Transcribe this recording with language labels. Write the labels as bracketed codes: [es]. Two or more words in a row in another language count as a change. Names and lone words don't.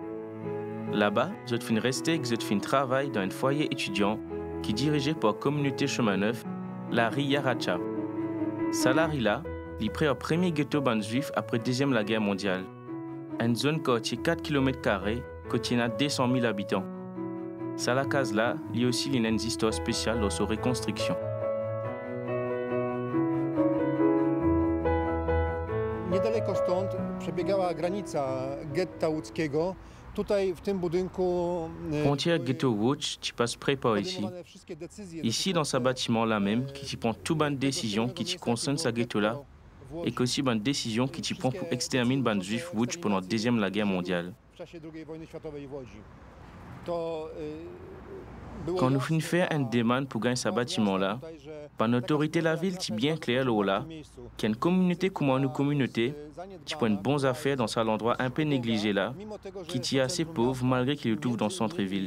[fr] Là-bas, je fin rester et je fin travailler dans un foyer étudiant qui est dirigé par la communauté chemin neuf, la Riyaracha. Salari-là, il prend le premier ghetto ban juif après la Deuxième Guerre mondiale. Une zone qui a 4 km² contient 200 000 habitants. Ça la case là, il y a aussi une histoire spéciale dans sa reconstruction. [pl] Niedaleko stąd przebiegała granica getta łódzkiego. Tutaj w tym budynku [fr] Frontière ghetto Łódź, tu passes près par ici. Ici dans ce bâtiment là même, qui tu prend toute bonne décision qui tu concerne ce ghetto là, et qu'aussi bonne décision qui tu prend pour exterminer ban juif Łódź pendant la Deuxième Guerre mondiale. Quand nous finissons faire une demande pour gagner ce bâtiment-là, par l'autorité de la ville, c'est bien clair là, qu'il y a une communauté comme une communauté, qui prend une bonne affaire dans cet endroit un peu négligé là, qui est assez pauvre malgré qu'il se trouve dans le centre-ville.